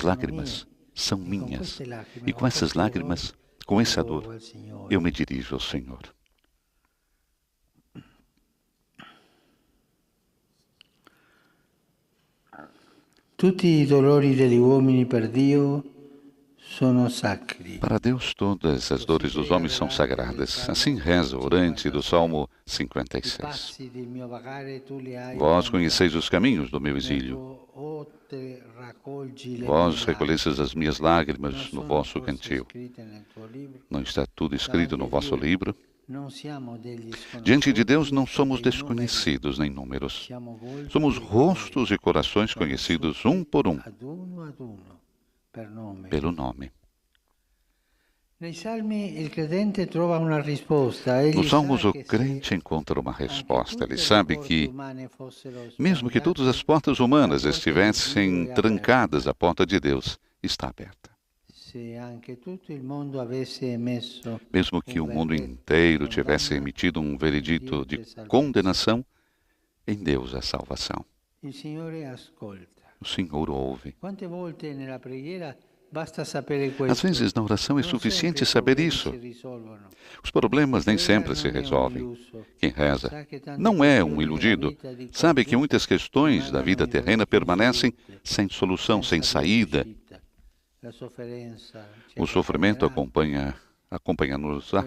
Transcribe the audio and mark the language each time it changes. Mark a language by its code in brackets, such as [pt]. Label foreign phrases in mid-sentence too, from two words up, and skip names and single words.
[it] sono [pt] lágrimas [it] mie. [pt] são E com minhas. [it] queste lacrime, [pt] E com essas [it] questo dolore, [pt] lágrimas, com essa [it] rivolgo [pt] dor, [it] al Signore. [pt] eu me dirijo ao Senhor. [it] Tutti i dolori degli uomini per Dio sono sacri. [pt] Para Deus, todas as dores dos homens são sagradas. Assim reza o orante do Salmo [it] I 56. passi del mio vagare tu li hai [pt] Vós [it] contati. [pt] conheceis os caminhos do meu [it] Nel [pt] exílio. [it] tuo ote raccolgi le [pt] Vós [it] mie [pt] recolhestes as minhas lágrimas [it] Non [pt] no [it] sono [pt] vosso [it] forse [pt] cantil. [it] scritte nel tuo libro? [pt] Não está tudo escrito no vosso livro? [it] Non siamo degli [pt] Diante de Deus não [it] sconosciuti [pt] somos [it] dei numeri. [pt] desconhecidos nem números. [it] Siamo volti [pt] Somos [it] e [pt] rostos e corações conhecidos um por um, [it] ad uno, per nome. [pt] pelo nome. [it] Nei salmi il credente trova una risposta. Egli [pt] Nos Salmos, [it] sa [pt] o [it] che se [pt] crente encontra uma [it] anche [pt] resposta. Ele [it] tutte le [pt] sabe [it] porte [pt] que, [it] umane fossero [pt] mesmo que todas as [it] spalancate, [pt] portas humanas estivessem trancadas, a porta de Deus está aberta. [it] se anche tutto il mondo avesse emesso [pt] Mesmo que o mundo inteiro tivesse emitido um veredito de condenação, em Deus há salvação. [it] il Signore ascolta. [pt] O Senhor ouve. [it] Quante volte nella preghiera basta sapere questo? [pt] Às vezes, na oração é [it] Non [pt] suficiente [it] sempre i [pt] saber [it] problemi [pt] isso. [it] si risolvono. [pt] Os problemas nem sempre se resolvem. Quem reza não é um iludido. Sabe que muitas questões da vida terrena permanecem sem solução, sem saída. O sofrimento acompanha-nos lá.